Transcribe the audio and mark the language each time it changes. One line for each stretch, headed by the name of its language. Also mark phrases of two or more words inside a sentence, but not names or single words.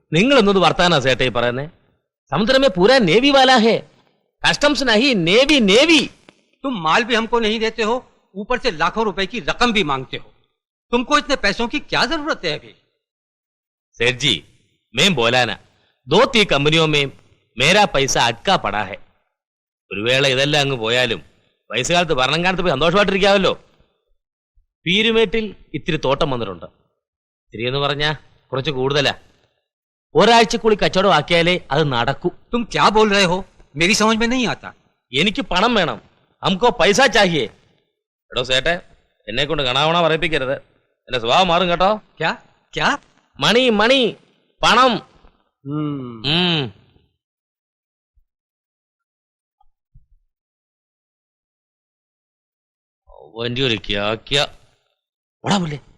Malayalam: നിങ്ങളൊന്നത് വർത്താനാ സേട്ടാ ഈ പറയുന്നേ?
Hindi: समुद्र में पूरा नेवी वाला है, कस्टम्स नहीं
English: navy navy.
Hindi: तुम माल भी हमको नहीं देते हो, ऊपर से लाखों रुपए की रकम भी मांगते हो। तुमको इतने पैसों की क्या जरूरत है अभी? सेठ जी मैं बोला ना, 2-3 कंपनियों में मेरा पैसा अटका पड़ा है.
Malayalam: ഒരു വേള ഇതെല്ലാം അങ്ങ് പോയാലും വയസ്സുകാലത്ത് ഭരണകാലത്ത് പോയി സന്തോഷമായിട്ടിരിക്കാമല്ലോ. പീരുമേട്ടിൽ ഇത്തിരി തോട്ടം വന്നിട്ടുണ്ട്. ഇത്തിരി എന്ന് പറഞ്ഞാ കുറച്ച് കൂടുതലാ. ഒരാഴ്ചക്കുള്ളിൽ കച്ചവടം ആക്കിയാലേ അത് നടക്കൂ.
Hindi: तुम क्या बोल रहे हो? मेरी समझ में नहीं आता.
Malayalam: എനിക്ക് പണം വേണം,
Hindi: हमको पैसा चाहिए.
Malayalam: എടോ സേട്ടെ, എന്നെ കൊണ്ട് കണാവണ പറയിപ്പിക്കരുത്, എന്റെ സ്വഭാവം മാറും കേട്ടോ.
Hindi: क्या क्या?
English: money money
Malayalam: പണം. വണ്ടി ഒരു ക്യാ ഓടാ പുല്ലേ.